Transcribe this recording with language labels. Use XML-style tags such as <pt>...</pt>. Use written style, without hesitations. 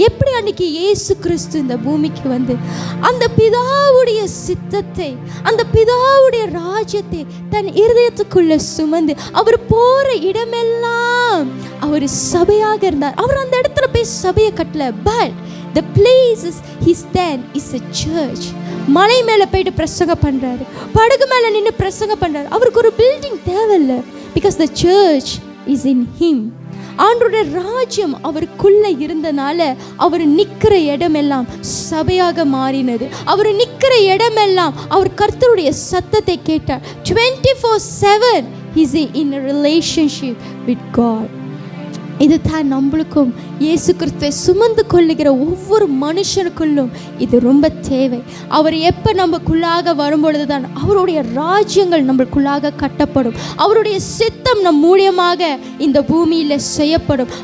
<ta>எப்படி அன்னைக்கு இயேசு கிறிஸ்து இந்த பூமிக்கு வந்து அந்த பிதாவுடைய சித்தத்தை, அந்த பிதாவுடைய ராஜ்யத்தை தன் இருதயத்துக்குள்ள சுமந்து அவர் போற இடமெல்லாம் அவர் சபையாக இருந்தார். அவர் அந்த இடத்துல போய் சபையை கட்டல. But</ta> <en>the places he stand is a church.</en> <ta>மலை மேலே போயிட்டு பிரசங்கம் பண்றாரு, படகு மேலே நின்று பிரசங்கம் பண்றாரு. அவருக்கு ஒரு பில்டிங் தேவையில்லை.</ta> <en>because the church is in him.</en> <ta>ஆண்டவருடைய ராஜ்யம் அவருக்குள்ள இருந்தனால அவர் நிற்கிற இடமெல்லாம் சபையாக மாறினது. அவர் நிற்கிற இடமெல்லாம் அவர் கர்த்தருடைய சத்தத்தை கேட்டார்.</ta> <en>24/7 he is in a relationship with God.</en> <ta>இது தான் நம்மளுக்கும் இயேசு கிறிஸ்துவை சுமந்து கொள்ளுகிற ஒவ்வொரு மனுஷனுக்குள்ளும் இது ரொம்ப தேவை. அவர் எப்போ நமக்குள்ளாக வரும்பொழுது தான் அவருடைய ராஜ்யங்கள் நம்மளுக்குள்ளாக கட்டப்படும். அவருடைய சித்தம் நம் மூலியமாக இந்த பூமியில் செய்யப்படும்.</ta>